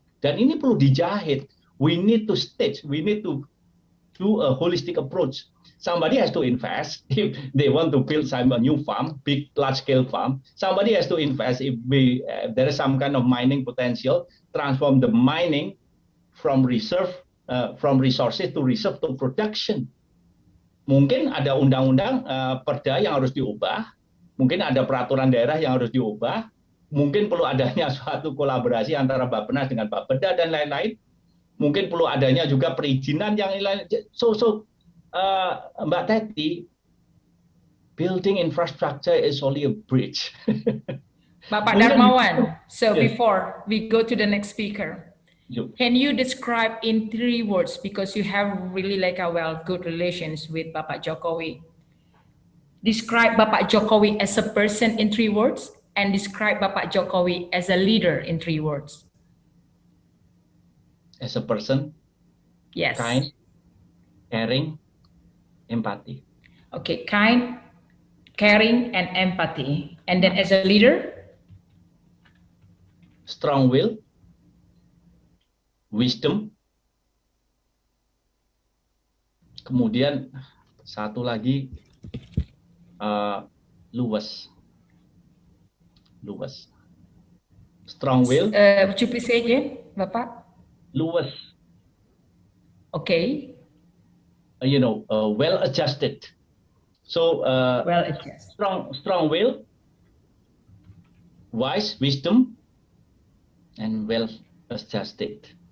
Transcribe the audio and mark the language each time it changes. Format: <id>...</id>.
<id>Dan ini perlu dijahit.</id> <en>We need to stage, we need to do a holistic approach. Somebody has to invest if they want to build a new farm, big, large-scale farm. Somebody has to invest if there is some kind of mining potential, transform the mining from reserve, from resources to reserve to production.</en> <id>Mungkin ada undang-undang perda yang harus diubah, mungkin ada peraturan daerah yang harus diubah, mungkin perlu adanya suatu kolaborasi antara Bappenas dengan Bapeda dan lain-lain, mungkin perlu adanya juga perizinan yang lain.</id> <en>So Mbak Tetty, building infrastructure is only a bridge. Bapak Darmawan, so before we go to the next speaker, Can you describe in 3 words, because you have really like a good relations with Bapak Jokowi. Describe Bapak Jokowi as a person in 3 words, and describe Bapak Jokowi as a leader in 3 words. As a person? Yes. Kind, caring, empathy. Okay, kind, caring, and empathy. And then as a leader? Strong will, wisdom.</en> <id>Kemudian satu lagi, luas.</id> <en>Strong will. Would you please say again, Bapak?</en> <id>Luas.</id> <en>Okay. Well adjusted. So well adjusted. Strong will, wise, wisdom, and well adjusted.</en>